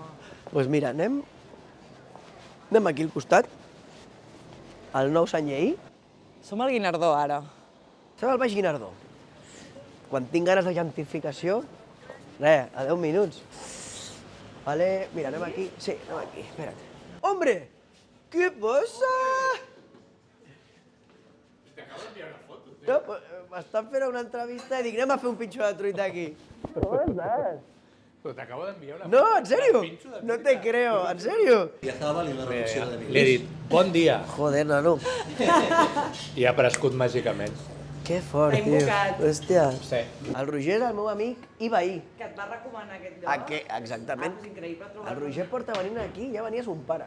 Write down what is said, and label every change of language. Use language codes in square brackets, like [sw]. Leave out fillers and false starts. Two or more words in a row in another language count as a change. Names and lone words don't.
[ca] Doncs mira, anem aquí al costat, al nou Sant Lleí. Som al Guinardó, ara. Estem al Baix Guinardó. Quan tinc ganes de gentrificació, a 10 minuts. Vale, mira, anem aquí. Sí, anem aquí, espera't. [es] ¡Hombre! ¿Qué pasa? Te acabo de enviar una foto, tío. [ca] No, m'estan fent una entrevista i dic, anem a fer un pinxo de truita aquí. Com estàs? [es] Pero te acabo de enviar una No, foto. en serio? No te creo, en serio? [ca] Li he dit, bon dia, [es] Joder, nano. [ca] i ha aparegut màgicament. Que fort, T'ha tio. invocat. Hòstia. Sí. El Roger és el meu amic i veí. Que et va recomanar aquest lloc. Exactament. Ah, és increïble trobar-lo. El Roger porta venint aquí, ja venia son pare.